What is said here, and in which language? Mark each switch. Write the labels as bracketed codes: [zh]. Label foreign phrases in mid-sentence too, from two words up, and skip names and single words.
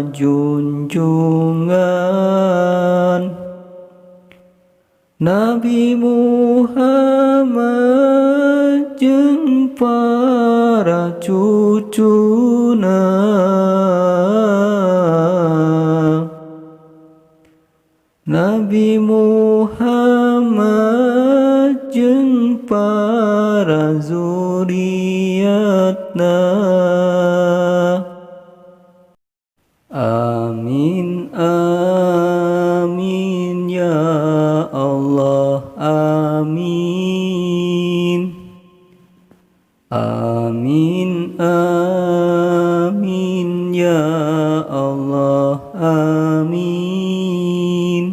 [su] kajunjungan Nabi Muhammad jeung para cucuna, Nabi Muhammad jeung para zuriatna. [ar] آمين آمين يا الله آمين. آمين آمين يا الله آمين.